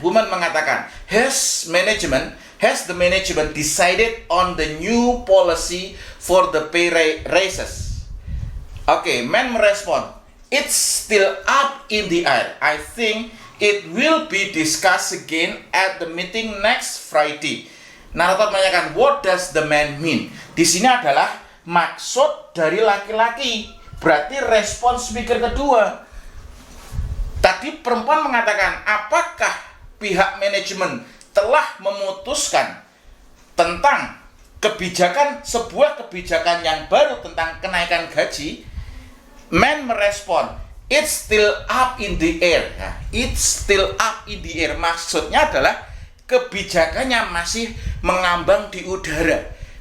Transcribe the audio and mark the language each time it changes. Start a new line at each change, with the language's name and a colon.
Indonesian: Woman mengatakan,
English: has the management decided on the new policy for the pay raises?
Indonesian: Oke, man merespon,
English: it's still up in the air. I think it will be discussed again at the meeting next Friday.
Indonesian: Narator menanyakan,
English: what does the man mean?
Indonesian: Di sini adalah maksud dari laki-laki. Berarti respon speaker kedua. Tadi perempuan mengatakan, apakah pihak manajemen telah memutuskan tentang sebuah kebijakan yang baru tentang kenaikan gaji? Man merespon,
English: it's still up in the air. Nah, it's still up in the air.
Indonesian: Maksudnya adalah kebijakannya masih mengambang di udara.